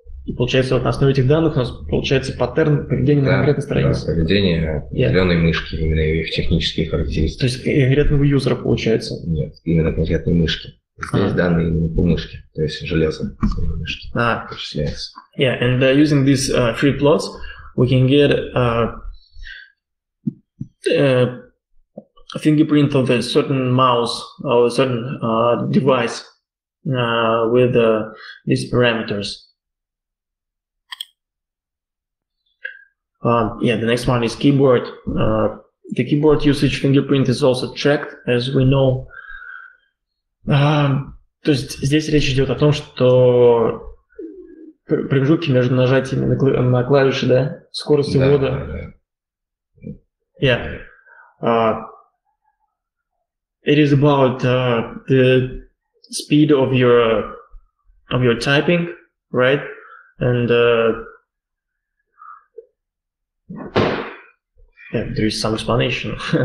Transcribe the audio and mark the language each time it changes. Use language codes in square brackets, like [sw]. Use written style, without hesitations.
[ru] И получается, вот на основе этих данных у нас получается паттерн поведения на конкретной странице. Да, поведение определенной мышки, именно их технические характеристики. То есть конкретного юзера получается? Нет, именно конкретной мышки. Здесь данные именно по мышке, то есть железо мышки вычисляется. [en] And using these 3 plots, we can get a fingerprint of a certain mouse or a certain device with these parameters. The next one is keyboard. The keyboard usage fingerprint is also tracked, as we know. [ru] То есть здесь речь идет о том, что промежутки между нажатиями на клавиши, да, скорость ввода. [en] It is about the speed of your typing, right? And there is some explanation.